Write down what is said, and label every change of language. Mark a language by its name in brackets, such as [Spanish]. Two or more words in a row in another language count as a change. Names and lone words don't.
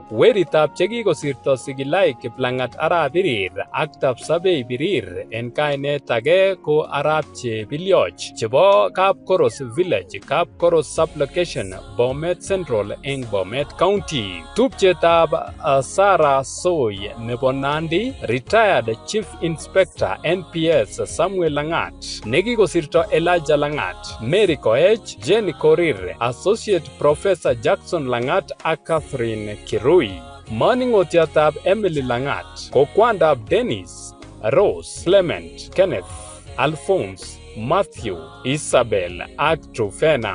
[Kipsigis] Weritab chekikosirto Sigilai Kiplangat Arap Birir ak Tapsabei Birir en kainet age ko Arap Chebilioch chebo Kapkoros Village, Kapkoros Sublocation, Bomet Central eng Bomet County. Tupchetab Sarah Soy nebo Nandi, [English] retired Chief Inspector [Kipsigis] NPS Samuel Langat, nekikosirto Elijah Langat, Mary Koech, Jenny Korir, [English] Associate Professor [Kipsigis] Jackson Langat ak Catherine Kirui. Maning'otiatab Emily Langat ko kwandab Dennis, Rose, Clement, Kenneth, Alphonse, Matthew, Isabel ak Trufena.